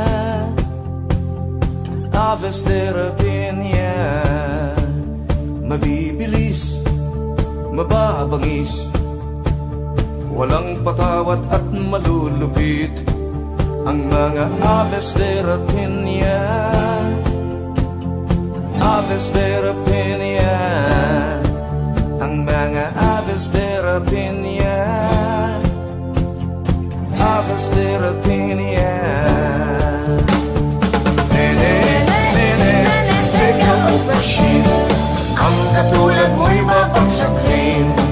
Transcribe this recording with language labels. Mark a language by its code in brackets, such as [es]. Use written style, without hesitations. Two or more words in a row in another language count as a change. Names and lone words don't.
[tl] Aves de Rapiña, mabibilis, mababangis, walang patawat at malulupit ang mga Aves de Rapiña. Aves de Rapiña, ang mga Aves de Rapiña. Aves de Rapiña. Nene, nene, [en] take a machine. [tl] Ang katulad mo'y mapagsakin.